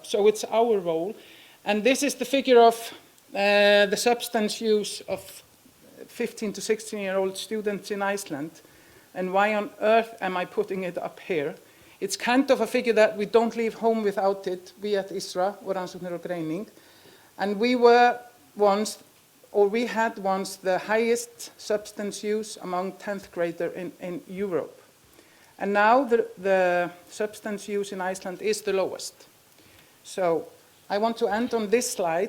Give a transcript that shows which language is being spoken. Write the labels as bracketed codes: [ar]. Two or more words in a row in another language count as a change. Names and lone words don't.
[en] So it's our role. And this is the figure of the substance use of 15 to 16-year-old students in Iceland. And why on earth am I putting it up here? It's kind of a figure that we don't leave home without it, we at ISRA, or rannsóknir og greining. And we had once the highest substance use among 10th graders in Europe. And now the substance use in Iceland is the lowest. So I want to end on this slide.